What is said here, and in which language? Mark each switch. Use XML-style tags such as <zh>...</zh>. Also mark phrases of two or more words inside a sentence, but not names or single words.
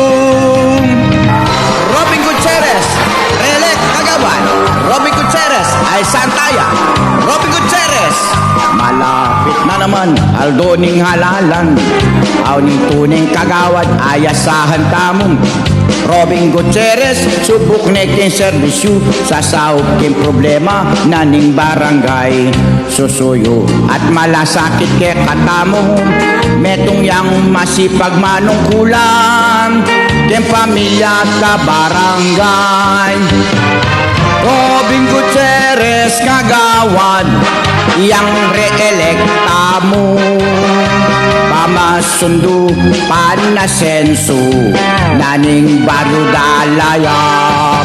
<pam>Robin Gutierrez, Relek Kagawad. Robin Gutierrez, ay Santaya. Robin Gutierrez,</pam> <tl>malapit na naman,</tl> <pam>aldoning halalan. Auning tuning Kagawad, ayasahan tamong. Robin Gutierrez, subok neking serbisyo. Sasahog king problema, naning barangay. Susuyo at malasakit kay katamo. Metong yang masipag manungkulan king pamilya at kabarangay. Robin Gutierrez, Kagawad, yang re-elekta mo. Pamasundo, panasenso, naning Bado Dalayap.</pam>